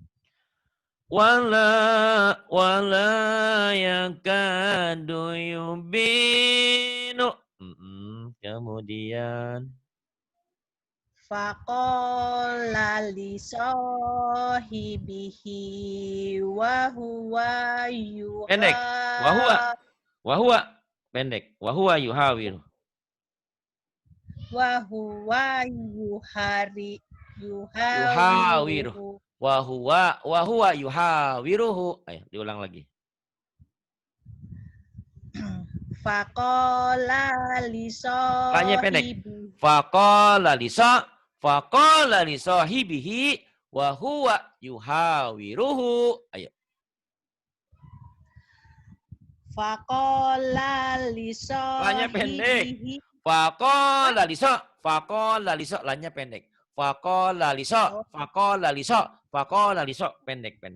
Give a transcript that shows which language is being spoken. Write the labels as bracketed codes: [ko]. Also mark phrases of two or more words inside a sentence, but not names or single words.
[ar] ولا يكاد يبين. [id] Kemudian [ar] فقال لصاحبه وهو [id] pendek. Wahua pendek. [ar] وهو يحاور. يحاور. yuhawiruhu وهو يحاوره. [id] Ayo diulang lagi. [ar] فقال ل [id] Lanya pendek. [ar] sahibihi فقال لصاحبه وهو يحاوره. [id] Ayo. [ar] فقال ل [id] Lanya pendek. [ar] sahibihi فقال ل [id] lanya pendek. [ar] فقال ل pendek.